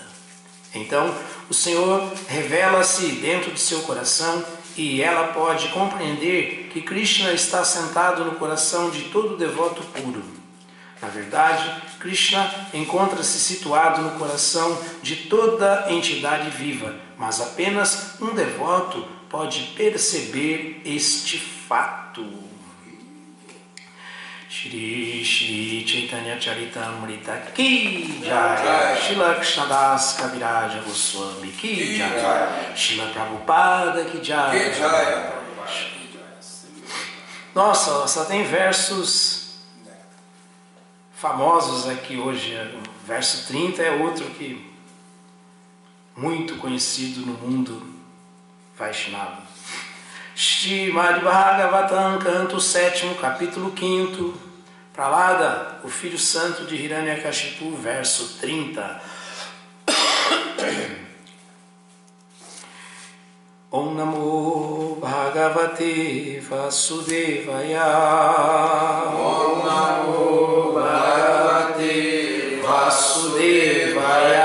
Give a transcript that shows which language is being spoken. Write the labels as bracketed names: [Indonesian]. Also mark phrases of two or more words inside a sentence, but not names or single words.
[Portuguese] Então, o Senhor revela-se dentro de seu coração e ela pode compreender que Krishna está sentado no coração de todo devoto puro. Na verdade, Krishna encontra-se situado no coração de toda entidade viva, mas apenas um devoto pode perceber este fato. [Hindi] श्री श्री चैतन्य चरितामृत की जय, श्रील कृष्णदास कविराज गोस्वामी की जय, श्रील प्रभुपाद की जय. [Portuguese] Nossa, só tem versos famosos aqui hoje. O verso 30 é outro que muito conhecido no mundo Vaishnava. Srimad Bhagavatam, canto 7, capítulo 5, Pralada, o filho santo de Hiranyakashipu, verso 30. [Sanskrit] ओं नमो भगवते वासुदेवाय. ओं नमो भगवते Vasudevaya.